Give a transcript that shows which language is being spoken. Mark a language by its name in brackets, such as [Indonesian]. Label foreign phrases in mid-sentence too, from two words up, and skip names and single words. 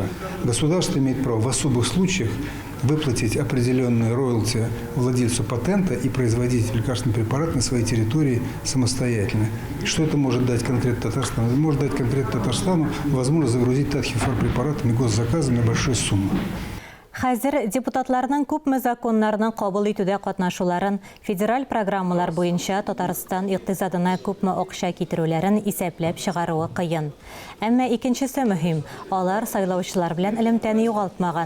[Russian] Государство имеет право в особых случаях выплатить определенные роялти владельцу патента и производить лекарственный препарат на своей территории самостоятельно. Что это может дать конкретно Татарстану? Это может дать конкретно Татарстану возможность загрузить татхифар-препаратами госзаказами на большие суммы. [Tatar] Хәзер депутатларның күпме законнарны кабул итүдә катнашуларын, федераль программалар буенча Татарстан икътисадына күпме акча китерүләрен исәпләп чыгаруы кыен. Әмма икенчесе мөһим, алар сайлаучылар белән элемтәне югалтмаган.